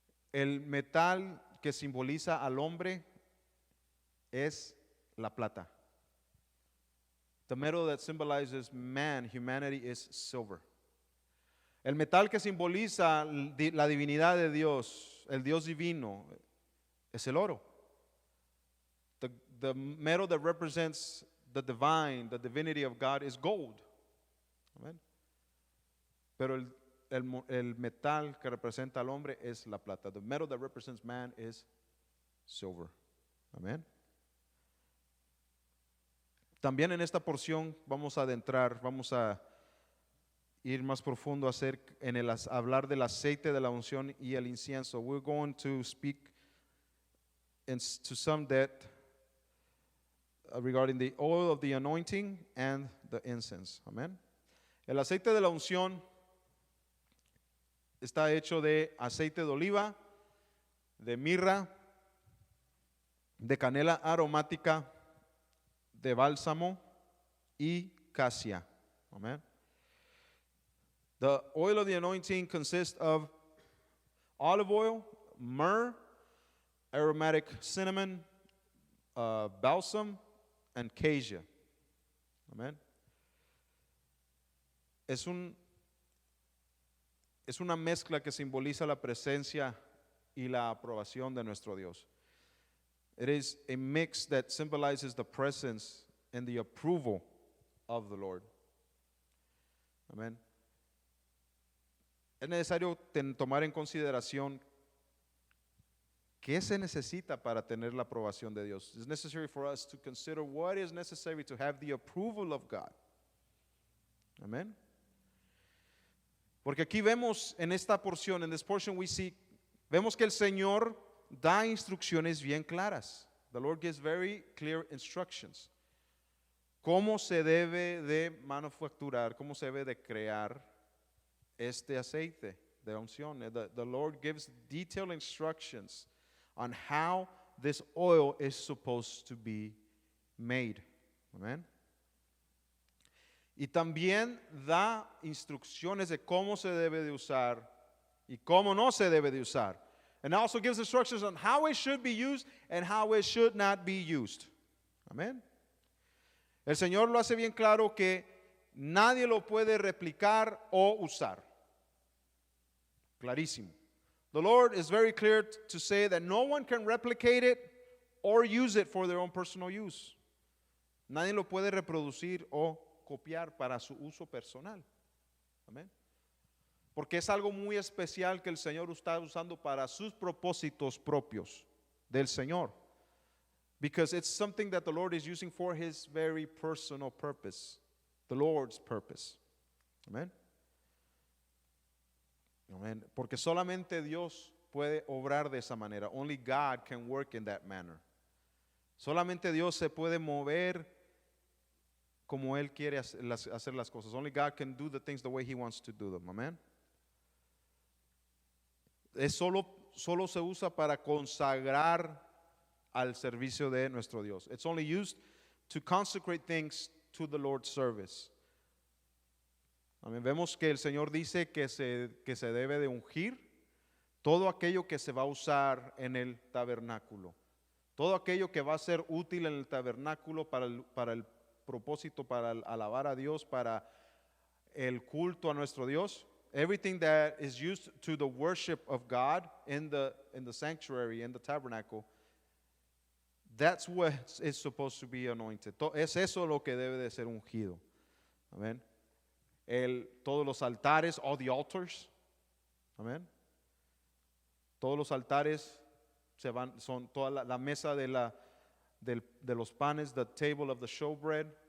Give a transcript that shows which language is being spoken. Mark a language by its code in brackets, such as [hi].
[es] El metal que simboliza al hombre es la plata. [en] The metal that symbolizes man, humanity, is silver. [es] El metal que simboliza la divinidad de Dios, el Dios divino, es el oro. [en] The metal that represents the divine, the divinity of God, is gold. Amen. [es] Pero el metal que representa al hombre es la plata. [en] The metal that represents man is silver. Amén. [es] También en esta porción vamos a adentrar, vamos a ir más profundo en hablar del aceite de la unción y el incienso. [en] We're going to speak to some depth regarding the oil of the anointing and the incense. Amén. [es] El aceite de la unción está hecho de aceite de oliva, de mirra, de canela aromática, de bálsamo y casia. Amen. [en] The oil of the anointing consists of olive oil, myrrh, aromatic cinnamon, balsam, and cassia. Amen. [es] Es una mezcla que simboliza la presencia y la aprobación de nuestro Dios. [en] It is a mix that symbolizes the presence and the approval of the Lord. Amén. [es] Es necesario tomar en consideración qué se necesita para tener la aprobación de Dios. [en] It's necessary for us to consider what is necessary to have the approval of God. Amén. [es] Porque aquí vemos en esta porción, [en] in this portion [es] vemos que el Señor da instrucciones bien claras. [en] The Lord gives very clear instructions. [es] Cómo se debe de manufacturar, cómo se debe de crear este aceite de unción. [en] The Lord gives detailed instructions on how this oil is supposed to be made. Amen. [es] Y también da instrucciones de cómo se debe de usar y cómo no se debe de usar. [en] And also gives instructions on how it should be used and how it should not be used. Amén. [es] El Señor lo hace bien claro que nadie lo puede replicar o usar. Clarísimo. [en] The Lord is very clear to say that no one can replicate it or use it for their own personal use. [es] Nadie lo puede reproducir o copiar para su uso personal. Amén. Porque es algo muy especial que el Señor está usando para sus propósitos propios del Señor. [en] Because it's something that the Lord is using for His very personal purpose. The Lord's purpose. Amén. Amén. [es] Porque solamente Dios puede obrar de esa manera. [en] Only God can work in that manner. [es] Solamente Dios se puede mover como Él quiere hacer las cosas. [en] Only God can do the things the way He wants to do them. Amén. [es] Solo se usa para consagrar al servicio de nuestro Dios. [en] It's only used to consecrate things to the Lord's service. Amén. [es] Vemos que el Señor dice que se debe de ungir todo aquello que se va a usar en el tabernáculo. Todo aquello que va a ser útil en el tabernáculo para el propósito, para alabar a Dios, para el culto a nuestro Dios. [en] Everything that is used to the worship of God in the sanctuary, in the tabernacle, that's what is supposed to be anointed. [es] Es eso lo que debe de ser ungido. Amén. Todos los altares, [en] all the altars. [es] Amén. Todos los altares son toda la mesa de los panes, [en] the table of the showbread.